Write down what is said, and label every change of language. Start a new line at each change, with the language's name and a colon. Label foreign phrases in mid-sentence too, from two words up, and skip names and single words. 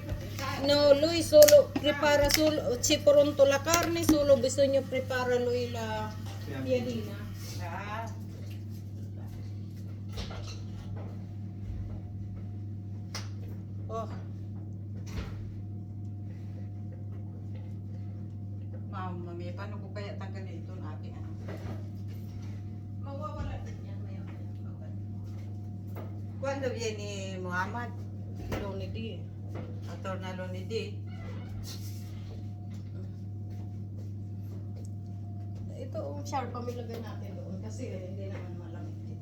Italian: No, lui solo prepara solo, c'è pronto la carne, solo bisogna preparare lui la piadina. Ah. Oh, Mamma mia,
Filipino: paano ko kaya tanggalin ito natin? mawawala din yan maya-maya.
Italian: Quando viene Muhammad? Lunedì. Torna lunedì?
Filipino: Ito, sharp pa ilagay natin doon kasi hindi naman malamig.